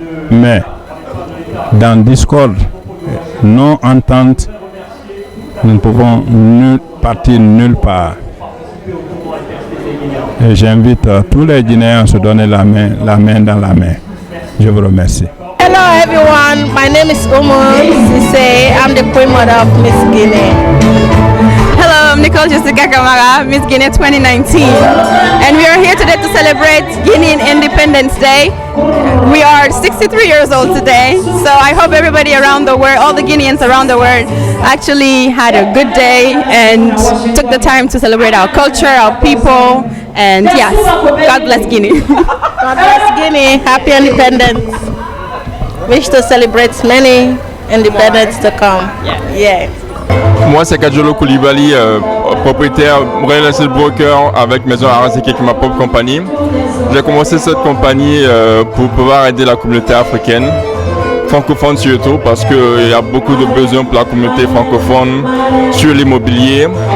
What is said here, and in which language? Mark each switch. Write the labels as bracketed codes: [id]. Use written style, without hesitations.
[fr] Mais dans discorde, non-entente, nous ne pouvons partir nulle part. Et j'invite tous les Guinéens à se donner la main dans la main. Je vous remercie. [en] Hello everyone, my name is Oumou Sissé. I'm the Queen Mother of Miss Guinea. Hello, I'm Nicole Jessica Kamara, Miss Guinea 2019. And we are here today to celebrate Guinean Independence Day. We are 63 years old today, so I hope everybody around the world, all the Guineans around the world, actually had a good day and took the time to celebrate our culture, our people, and yes, God bless Guinea. God bless Guinea, happy independence. Wish to celebrate many independence to come. Yeah. [fr] Moi, c'est Kajolo Koulibaly, propriétaire [en] real estate broker [fr] avec Maison Araseke, qui est ma propre compagnie. J'ai commencé cette compagnie pour pouvoir aider la communauté africaine, francophone surtout, parce qu'il y a beaucoup de besoins pour la communauté francophone sur l'immobilier.